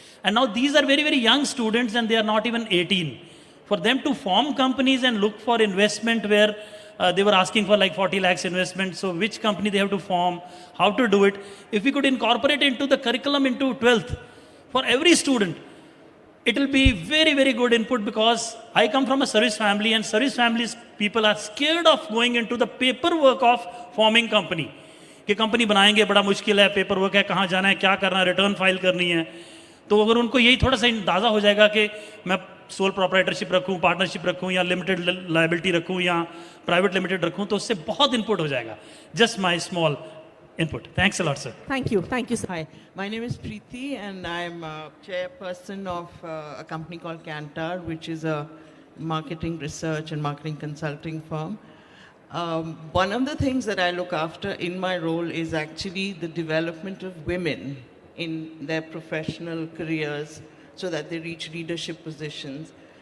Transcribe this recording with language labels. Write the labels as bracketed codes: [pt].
[en] And now these are very, very young students and they are not even 18. For them to form companies and look for investment where they were asking for like 40 lakhs investment, so which company they have to form, how to do it. If we could incorporate into the curriculum into 12th, for every student, it will be very, very good input, because I come from a service family, and service families people are scared of going into the paperwork of forming company. [hi] कि company बनाएंगे बड़ा मुश्किल है, paper work है, कहाँ जाना है, क्या करना है, रिटर्न फाइल करनी है. तो अगर उनको यही थोड़ा सा अंदाजा हो जाएगा कि मैं सोल प्रोप्राइटरशिप रखूं, पार्टनरशिप रखूं, या लिमिटेड लायबिलिटी रखूं, या प्राइवेट लिमिटेड रखूं, तो उससे बहुत इनपुट हो जाएगा. [en] Just my small input. Thanks a lot, sir. Thank you, sir. Hi, my name is Preeti, and I'm chairperson of a company called Kantar, which is a marketing research and marketing consulting firm. One of the things that I look after in my role is actually the development of women in their professional careers so that they reach leadership positions.